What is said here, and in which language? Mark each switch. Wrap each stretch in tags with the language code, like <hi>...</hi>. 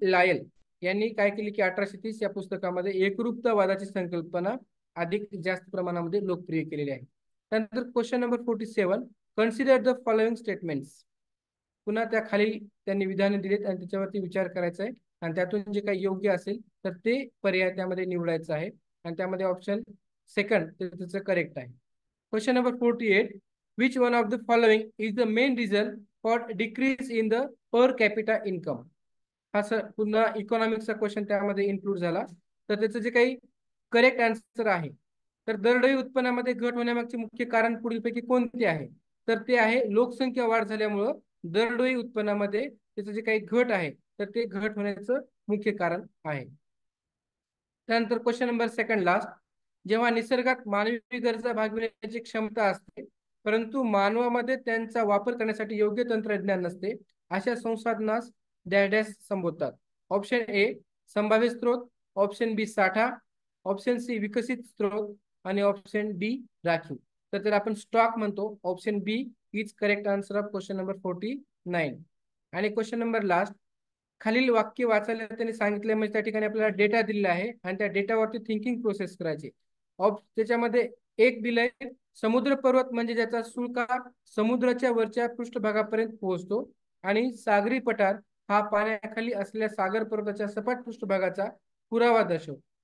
<mr>लायल यांनी काय केली की 1830 या पुस्तकामध्ये एकरूपतावादाची संकल्पना अधिक जास्त प्रमाणामध्ये लोकप्रिय केलेली आहे. त्यानंतर question number 47,</mr> <en>Consider the following statements.</en> <mr>पुन्हा त्या खाली त्यांनी विधाने दिलीत आणि त्याच्यावरती विचार करायचा आहे आणि त्यातून जे काही योग्य असेल तर ते पर्याय त्यामध्ये निवडायचं आहे आणि त्यामध्ये ऑप्शन सेकंड त्याचं करेक्ट आहे.</mr> <en>Question number 48, which one of the following is the main reason for decrease in the per capita income.</en> <mr>हा सर पुन्हा इकॉनॉमिक्सचा क्वेश्चन त्यामध्ये इन्क्लूड झाला. तर त्याचं जे काही करेक्ट आन्सर आहे तर दरडोई उत्पन्नामध्ये घट होण्यामागचे मुख्य कारण पुढीलपैकी कोणते आहे, तर ते आहे लोकसंख्या वाढ झाल्यामुळं दरडोई उत्पन्नामध्ये त्याचं जे काही घट आहे तर ते घट होण्याचं मुख्य कारण आहे. त्यानंतर क्वेश्चन नंबर सेकंड लास्ट, जेव्हा निसर्गात मानवी गरजा भागविण्याची क्षमता असते परंतु मानवामध्ये त्यांचा वापर करण्यासाठी योग्य तंत्रज्ञान नसते अशा संसाधनास डॅश डॅश संबोधतात. ऑप्शन ए संभाव्य स्त्रोत, ऑप्शन बी साठा, ऑप्शन सी विकसित स्त्रोत आणि ऑप्शन डी राखीव. तर त्याला आपण स्टॉक म्हणतो.</mr> <en>Option B is correct answer of question number 49.</en> <mr>आणि क्वेश्चन नंबर लास्ट, खालील वाक्य वाचायला त्यांनी सांगितले म्हणजे त्या ठिकाणी आपल्याला डेटा दिलेला आहे आणि त्या डेटावरती थिंकिंग प्रोसेस करायची. त्याच्यामध्ये एक दिलंय समुद्र पर्वत म्हणजे ज्याचा सुळका समुद्राच्या वरच्या पृष्ठभागापर्यंत पोहोचतो आणि सागरी पठार हा पाण्याखाली असलेल्या सागर पर्वताच्या सपाट पृष्ठभागाचा पुरावा दर्शवतो.</mr>